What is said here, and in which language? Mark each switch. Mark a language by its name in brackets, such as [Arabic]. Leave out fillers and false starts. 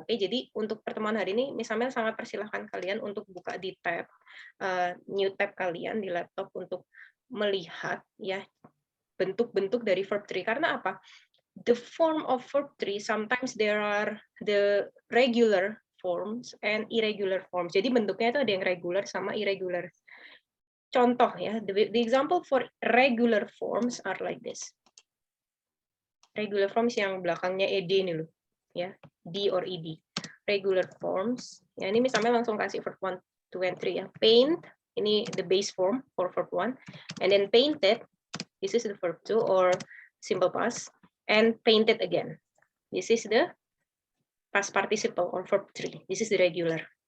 [Indonesian] Okay, jadi untuk pertemuan hari ini, Miss Amel sangat persilahkan kalian untuk buka di tab new tab kalian di laptop untuk melihat ya bentuk-bentuk dari verb 3. Karena apa? [English] The form of verb 3 sometimes there are the regular forms and irregular forms. [Indonesian] Jadi bentuknya itu ada yang regular sama irregular. Contoh ya, [English] the example for regular forms are like this. [Indonesian] Regular forms yang belakangnya ed ini loh, ya, d or ed. Regular forms, ya ini misalnya langsung kasih verb 1, 2, and 3 ya. [English] Paint, [Indonesian] ini [English] the base form for verb 1, and then painted, this is the verb 2 or simple past, and painted again. This is the past participle or verb 3. This is the regular.